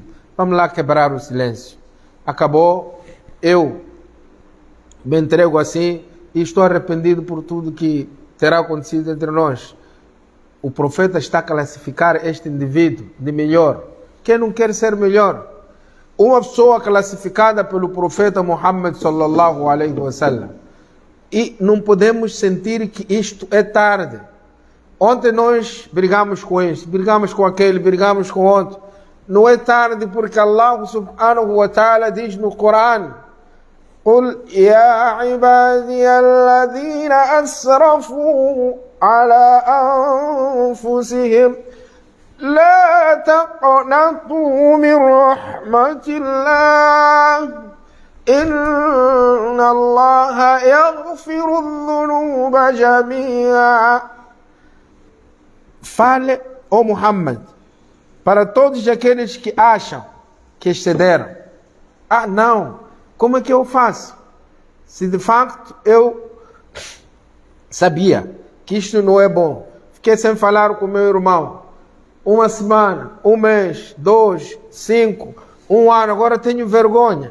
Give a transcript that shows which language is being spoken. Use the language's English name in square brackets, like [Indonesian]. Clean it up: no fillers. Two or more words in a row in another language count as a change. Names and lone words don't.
[Portuguese] Vamos lá quebrar o silêncio. Acabou, eu me entrego assim e estou arrependido por tudo que terá acontecido entre nós. O profeta está a classificar este indivíduo de melhor. Quem não quer ser melhor? Uma pessoa classificada pelo profeta Muhammad [Arabic] صلى الله عليه وسلم. [Portuguese] E não podemos sentir que isto é tarde. Ontem nós brigamos com este, brigamos com aquele, brigamos com outro. Não é tarde porque Allah [Arabic] سبحانه وتعالى [Portuguese] diz no Corão: [Arabic] قل يا عبادي الذين أسرفوا على أنفسهم لا تقنطوا من رحمة الله إن الله يغفر الذنوب جميعا. [Portuguese] Fale, ó Muhammad, para todos aqueles que acham que excederam. Ah, não, como é que eu faço? Se de facto eu sabia que isto não é bom, fiquei sem falar com meu irmão uma semana, um mês, 2, 5, 1 ano, agora tenho vergonha.